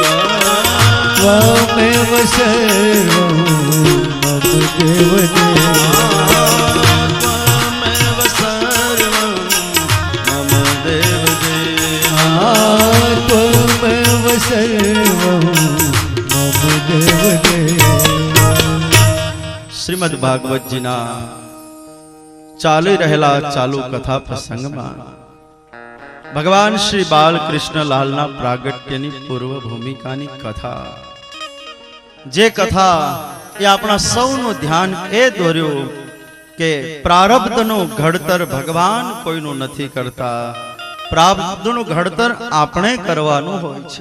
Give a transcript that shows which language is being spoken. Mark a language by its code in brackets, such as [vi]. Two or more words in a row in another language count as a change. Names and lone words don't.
[sa] त्वमेव सर्वं मम देवदेव त्वमेव सर्वं मम देवदेव त्वमेव सर्वं मम देवदेव। [gu] શ્રીમદ ભાગવતજીના ચાલી રહેલા ચાલુ કથા પ્રસંગમાં ભગવાન શ્રી બાલકૃષ્ણલાલના પ્રાગટ્યની પૂર્વ ભૂમિકાની કથા, જે કથા એ આપણા સૌનું ધ્યાન એ દોર્યું કે પ્રારબ્ધનું ઘડતર ભગવાન કોઈનું નથી કરતા, પ્રારબ્ધનું ઘડતર આપણે કરવાનું હોય છે.